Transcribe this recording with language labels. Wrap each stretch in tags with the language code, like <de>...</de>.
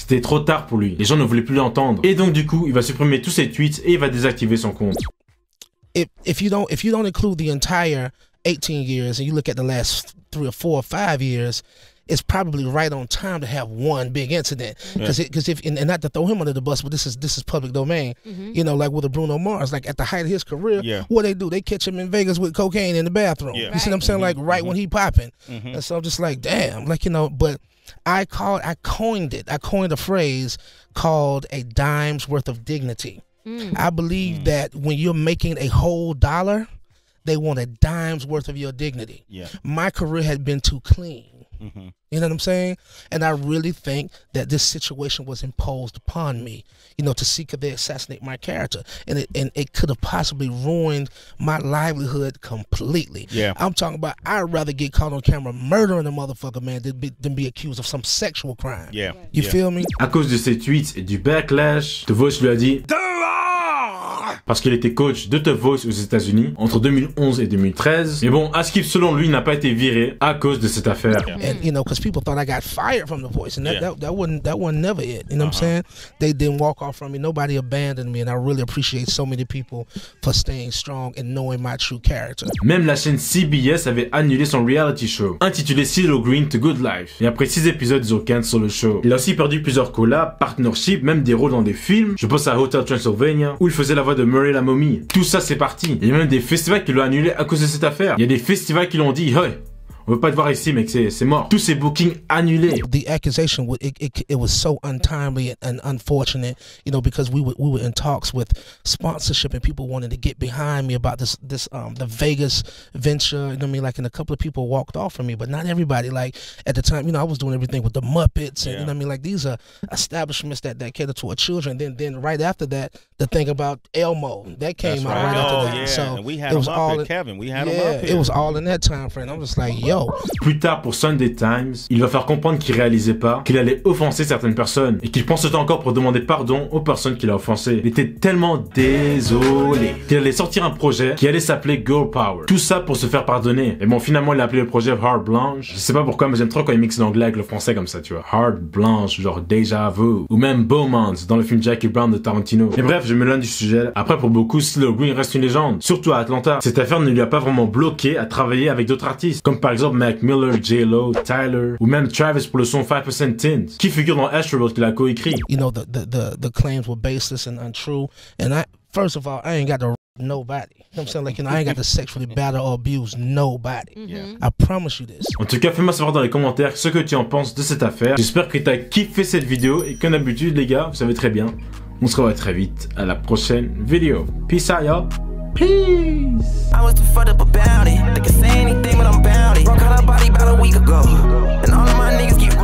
<fr>C'était trop tard pour lui. Les gens ne voulaient plus l'entendre. Et donc du coup, il va supprimer tous ses tweets et il va désactiver son compte.</fr> <en>If you don't include the entire 18 years and you look at the last 3 or 4 or 5 years, it's probably right on time to have one big incident. Because if not to throw him under the bus, but this is public domain. You know, like with a Bruno Mars, like at the height of his career, what they do, they catch him in Vegas with cocaine in the bathroom. You see what I'm saying? Like right when he popping. And so I'm just like, damn, like, you know, but I coined a phrase called a dime's worth of dignity. I believe that when you're making a whole dollar, they want a dime's worth of your dignity. My career had been too clean. You know what I'm saying? And I really think that this situation was imposed upon me, you know, to see could they assassinate my character. And it could have possibly ruined my livelihood completely. Yeah. I'm talking about I'd rather get caught on camera murdering a motherfucker, man, than be accused of some sexual crime. Yeah. You feel me?</en> <fr>À cause de ces tweets et du backlash, The Voice lui a dit parce qu'il était coach de The Voice aux États-Unis entre 2011 et 2013. Mais bon, Askip, selon lui, n'a pas été viré à cause de cette affaire.</fr> <en>And you know, because people thought I got fired from The Voice, and that wasn't never it. You know what I'm saying? They didn't walk off from me. Nobody abandoned me, and I really appreciate so many people for staying strong and knowing my true character.</en> <fr>Même la chaîne CBS avait annulé son reality show intitulé CeeLo Green to Good Life. Et après 6 épisodes, ils ont cancel le show. Il a aussi perdu plusieurs collabs, partnerships, même des rôles dans des films. Je pense à Hotel Transylvania où il faisait la voix de Murray la momie. Tout ça c'est parti. Il y a même des festivals qui l'ont annulé à cause de cette affaire. Il y a des festivals qui l'ont dit hey, on veut pas te voir ici, mec, c'est mort. Tous ces bookings annulés.</fr> <en>The accusation, it was so untimely and unfortunate, you know, because we were in talks with sponsorship and people wanted to get behind me about the Vegas venture. You know what I mean? Like, and a couple of people walked off from me, but not everybody. Like at the time, you know, I was doing everything with the Muppets, and you know what I mean? Like these are establishments that cater to our children. Then right after that, the thing about Elmo that came out right after that. Yeah. So and we had it was all all Kevin. We had him up here. It was all in that time frame. I'm just like, yo.</en> <fr>Plus tard pour Sunday Times, il va faire comprendre qu'il réalisait pas qu'il allait offenser certaines personnes et qu'il pense le temps encore pour demander pardon aux personnes qu'il a offensées. Il était tellement désolé qu'il allait sortir un projet qui allait s'appeler Girl Power. Tout ça pour se faire pardonner. Et bon, finalement, il a appelé le projet Heart Blanche. Je sais pas pourquoi, mais j'aime trop quand il mixe l'anglais avec le français comme ça, tu vois. Heart Blanche, genre Déjà Vu. Ou même Beaumont dans le film Jackie Brown de Tarantino. Et bref, je m'éloigne du sujet. Après, pour beaucoup, CeeLo Green reste une légende. Surtout à Atlanta. Cette affaire ne lui a pas vraiment bloqué à travailler avec d'autres artistes. Comme par exemple Mac Miller, J-Lo, Tyler, ou même Travis pour le son 5% Tint, qui figure dans Astroworld qu'il a coécrit.</fr> <en>You know, the claims were baseless and untrue. And first of all, I ain't got to nobody. You know what I'm saying? Like, you know, I ain't got to sexually battle or abuse nobody. I promise you this.</en> <fr>En tout cas, fais-moi savoir dans les commentaires ce que tu en penses de cette affaire. J'espère que t'as kiffé cette vidéo et comme d'habitude, les gars, vous savez très bien, on se revoit très vite à la prochaine vidéo.</fr> <en>Peace out, y'all. Peace. I was too fucked up about it. They can say anything, but I'm bout it. Broke out her body about a week ago. And all of my niggas get</en>